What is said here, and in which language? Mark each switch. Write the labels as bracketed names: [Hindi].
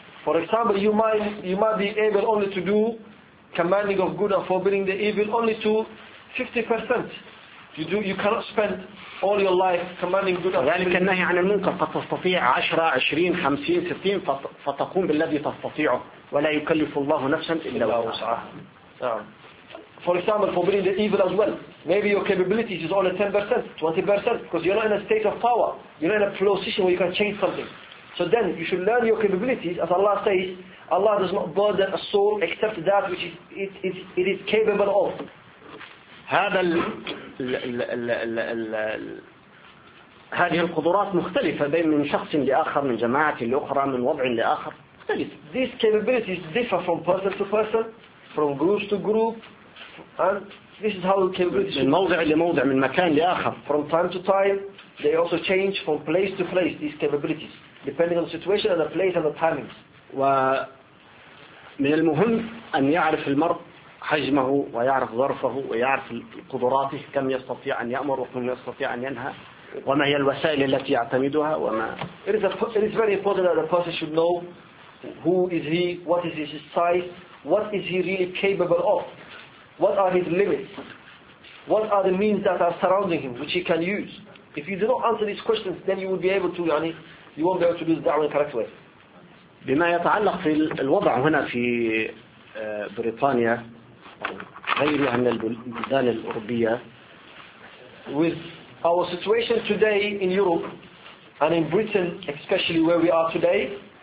[English] For example, you might be able only to do commanding of good and forbidding the evil only to 50%. You cannot spend all your life commanding good. [Arabic] فذلك النهي عن المنكر قد تستطيع 10, 20, 50, 60 فتقوم بالذي تستطيعه ولا يكلف الله نفسا إلا وسعها. [English] For example, forbidding the evil as well. Maybe your capabilities is only 10%, 20%, because you're not in a state of power. You're not in a position where you can change something. So then you should learn your capabilities. As Allah says, Allah does not burden a soul except that which it is capable of. [Arabic] هذا ال هذه القدرات مختلفة بين من شخص لآخر من جماعة لأخرى من وضع لآخر مختلف. [English] These capabilities differ from person to person, from group to group, and this is how the capabilities. [Arabic] من موضع لموضع من مكان لآخر. [English] From time to time, they also change from place to place. These capabilities depending on the situation and the place and the timings. [Arabic] ومن المهم أن يعرف المرء حجمه ويعرف ظرفه ويعرف قدراته كم يستطيع أن يأمر وكم يستطيع أن ينهى وما هي الوسائل التي يعتمدها وما. [English] It is very important that a person should know who is he, what is his size, what is he really capable of, what are his limits, what are the means that are surrounding him which he can use. If you do not answer these questions, then you will be able to, يعني, you won't be able to do the da'wah in a correct way. [Arabic] بما يتعلق في الوضع هنا في بريطانيا. غيرها من البلدان الأوروبية. [English] With our situation today in Europe and in Britain, especially where we are today,